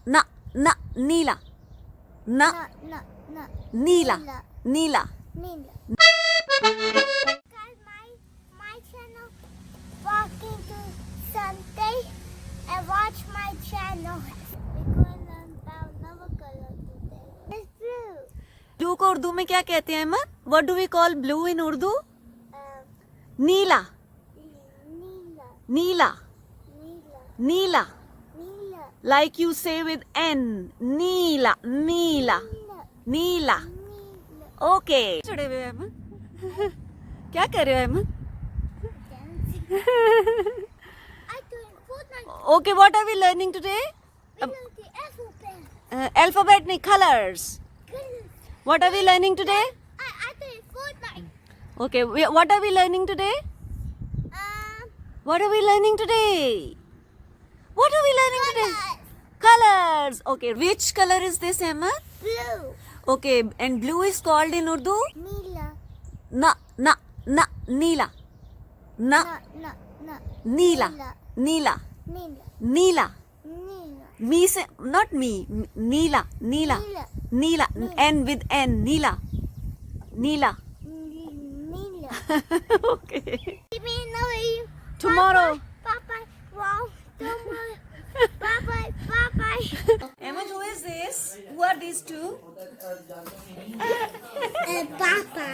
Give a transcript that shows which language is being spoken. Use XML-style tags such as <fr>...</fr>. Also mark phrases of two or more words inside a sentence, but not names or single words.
<ur>Na, na, Neela. Na,</ur> <en>No.</en> <ur>Neela. Neela. Nila.</ur> <en>Guys, my channel, Walking to Sunday, and watch my channel. We're going to learn about another color today. It's blue.</en> <ur>بلو کو اردو میں کیا کہتے ہیں احمد?</ur> <en>What do we call blue in Urdu?</en> <ur>नीला. Nila. Neela. Nila. Neela. Nila.</ur> <en>Like you say with N.</en> <ur>Neela. Neela. Nila. Neela. Nila.</ur> <en>Okay.</en> <ur>چڑھے ہوئے ہیں احمد. کیا کر رہے ہو احمد?</ur> <en>I doing Fortnite. Okay, what are we learning today? We learned the alphabet. Alphabet नहीं, colors. Goodness. What are we learning today? I doing Fortnite. Okay, what are we learning today? What are we learning today? What are we learning today? Colors. Okay, which color is this, Emma? Blue. Okay, and blue is called in Urdu?</en> <ur>Nila. Na, Neela. Na,</ur> <en>No.</en> <ur>Neela. Neela. Nila. Neela. Nila.</ur> <en>Me say, not me.</en> <ur>Neela. Neela. Neela.</ur> <en>N with N.</en> <ur>Neela. Neela. Nila.</ur> <en>Okay. Give me another you. Tomorrow. Bye. Wow. Don't worry. Bye. Emma, who is this? Who are these two? Papa.</en>